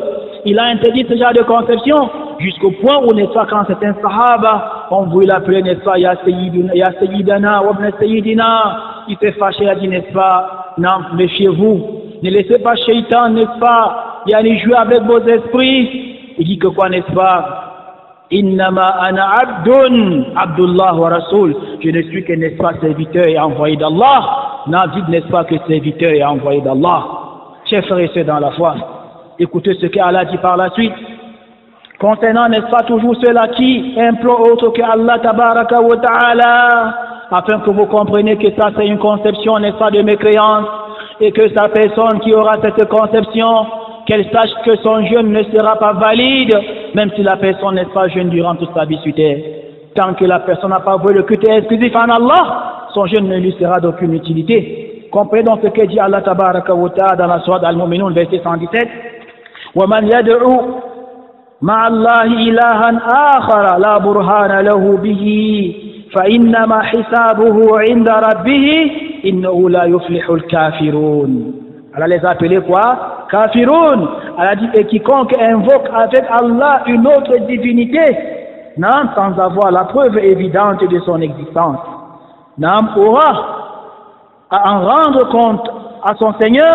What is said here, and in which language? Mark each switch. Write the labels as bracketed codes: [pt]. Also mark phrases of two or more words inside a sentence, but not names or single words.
[fr] Il a interdit ce genre de conception, jusqu'au point où, n'est-ce pas, quand certains sahaba, on voulait l'appeler, n'est-ce pas, [ar] يا سيدنا وابن سيدنا, [fr] il s'est fâché, il a dit, n'est-ce pas, non, méfiez-vous, ne laissez pas Shaitan, n'est-ce pas, il y a jouer avec vos esprits. Il dit que quoi, n'est-ce pas, [ar] إنما أنا عبد عبد الله ورسول, [fr] je ne suis que, n'est-ce pas, serviteur et envoyé d'Allah. Non, dites, n'est-ce pas, que serviteur et envoyé d'Allah. Chers frères et sœurs dans la foi, écoutez ce qu'Allah dit par la suite. Concernant, n'est-ce pas, toujours ceux-là qui implorent autre que [ar] الله تبارك وتعالى, [fr] afin que vous compreniez que ça c'est une conception, n'est-ce pas, de mécréance, et que sa personne qui aura cette conception, qu'elle sache que son jeûne ne sera pas valide, même si la personne n'est pas jeûne durant toute sa vie sur terre. Tant que la personne n'a pas voué le culte exclusif en Allah, son jeûne ne lui sera d'aucune utilité. Comprenez donc ce que dit [ar] الله تبارك وتعالى [fr] dans la sourate Al-Mu'minun, verset 117. [ar] وَمَنْ يَدْعُوا مَعَ اللَّهِ إِلَهًا آخَرَ لَا بُرْهَانَ لَهُ بِهِ فَإِنَّمَا حِسَابُهُ عِنْدَ رَبِّهِ إِنَّهُ لَا يُفْلِحُ الْكَافِرُونَ. [fr] Elle a les appelés quoi? Kafirun. Elle a dit, et quiconque invoque avec Allah une autre divinité, non, sans avoir la preuve évidente de son existence, non, aura à en rendre compte à son Seigneur.